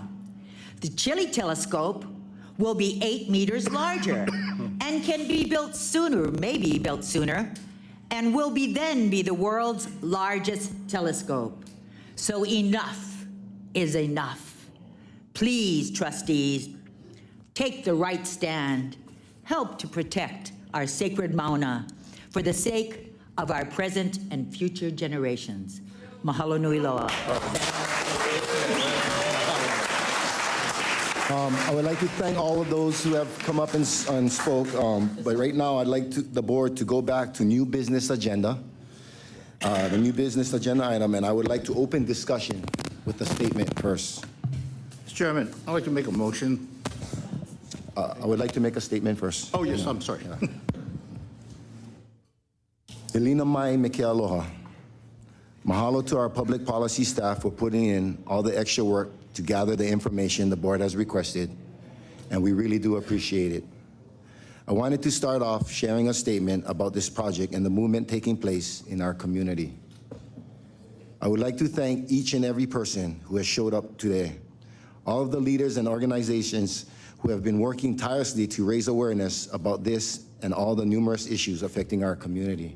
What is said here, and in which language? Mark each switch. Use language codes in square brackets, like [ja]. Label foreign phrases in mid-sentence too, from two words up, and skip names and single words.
[en] The Chile telescope will be 8 meters larger and can be built sooner, maybe built sooner, and will then be the world's largest telescope. So enough is enough. Please, trustees, take the right stand. Help to protect our sacred Mauna for the sake of our present and future generations. [haw] Mahalo nui loa. [en] I would like to thank all of those who have come up and spoke, but right now I'd like the board to go back to new business agenda, the new business agenda item, and I would like to open discussion with the statement first. Mr. Chairman, I'd like to make a motion. I would like to make a statement first. Oh, yes, I'm sorry. [haw] Elina mai me ke aloha. [en] Mahalo to our public policy staff for putting in all the extra work to gather the information the board has requested, and we really do appreciate it. I wanted to start off sharing a statement about this project and the movement taking place in our community. I would like to thank each and every person who has showed up today, all of the leaders and organizations who have been working tirelessly to raise awareness about this and all the numerous issues affecting our community.